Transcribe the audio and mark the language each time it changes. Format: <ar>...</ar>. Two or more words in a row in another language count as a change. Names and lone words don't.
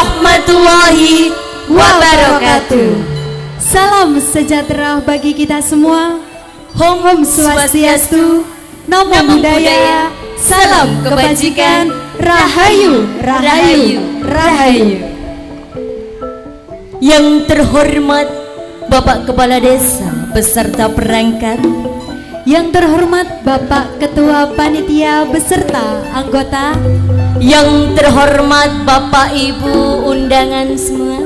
<ar>warahmatullahi wabarakatuh.</ar> <id>Salam sejahtera bagi kita semua.</id> <ban>Om Swastiastu,</ban> <pi>Namo Buddhaya,</pi> <id>salam kebajikan, Rahayu, Rahayu, Rahayu. Yang terhormat Bapak Kepala Desa beserta perangkat, yang terhormat Bapak Ketua Panitia beserta anggota, yang terhormat Bapak Ibu undangan semua,</id>